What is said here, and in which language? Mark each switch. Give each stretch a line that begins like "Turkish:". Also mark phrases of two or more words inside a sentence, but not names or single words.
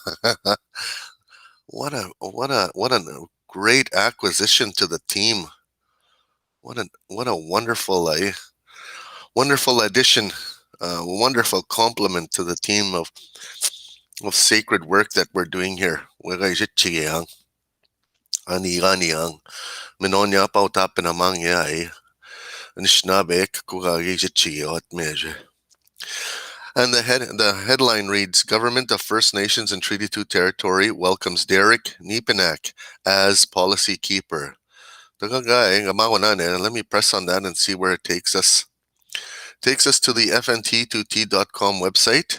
English: What a great acquisition to the team. What a wonderful addition. Wonderful compliment to the team of sacred work that we're doing here.
Ojibwa: Minonya pa utapin amang yai. Nishnabek kugagijitchiot measure.
English: And the headline reads, Government of First Nations and Treaty 2 territory welcomes Derek Nepinak as policy keeper. Let me press on that and see where it takes us. Takes us to the fnt2t.com website.